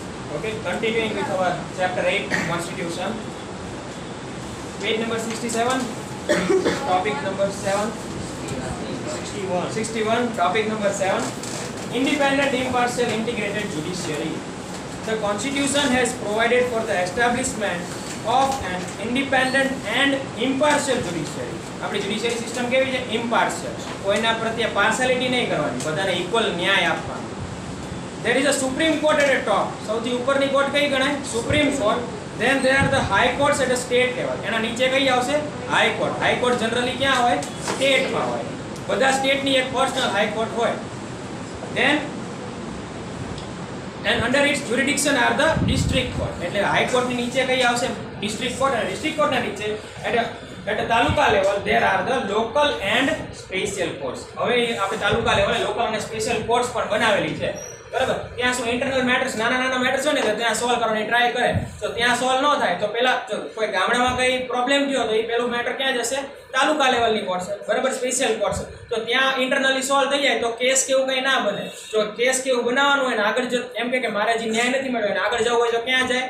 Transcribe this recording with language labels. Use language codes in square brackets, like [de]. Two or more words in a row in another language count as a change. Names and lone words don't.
[en] Okay, continuing with our chapter 8, Constitution. Page number 67, topic number 7. 61, topic number 7. Independent, impartial, integrated judiciary. The Constitution has provided for the establishment of an independent and impartial judiciary. [gu] આપણી [en] judiciary system [gu] કેવી છે? Impartial. કોઈના પ્રત્યે partiality નહીં કરવાની, બધાને equal ન્યાય આપવાનો. [en] There is a Supreme Court at the top. [gu] સૌથી ઉપરની કોર્ટ કઈ ગણાય? Supreme Court. [en] Then there are the high courts at a state level. [gu] એના નીચે કઈ આવશે? [en] High court. High court generally [gu] ક્યાં હોય? State માં હોય. બધા સ્ટેટ ની એક [en] personal high court [gu] હોય. [en] Then and under its jurisdiction are the district court. [gu] એટલે હાઈ કોર્ટ ની નીચે કઈ આવશે? [en] District court. [gu] અને [en] district court [gu] ના નીચે [en] at a તાલુકા level there are the local and special courts. [gu] હવે આપણે તાલુકા લેવલે લોકલ અને [en] special courts [gu] પણ બનાવેલી છે. બરાબર? ત્યાં શું [en] internal matters [gu] નાના મેટર્સ હોય ને તો ત્યાં સોલ્વ કરવાની ટ્રાય કરે. તો ત્યાં સોલ્વ ન થાય તો પહેલા જો કોઈ ગામડામાં કઈ પ્રોબ્લેમ થયો તો એ પેલું મેટર ક્યાં જશે? તાલુકા લેવલની કોર્ટ છે. બરાબર? [en] special court [gu] છે. તો ત્યાં ઇન્ટરનલી સોલ્વ થઈ જાય તો કેસ કેવું કઈ ના બને. જો કેસ કેવું બનાવવાનું હોય ને આગળ જો એમ કે મારે જે ન્યાય નથી મળ્યો ને આગળ જવું હોય તો ક્યાં જાય?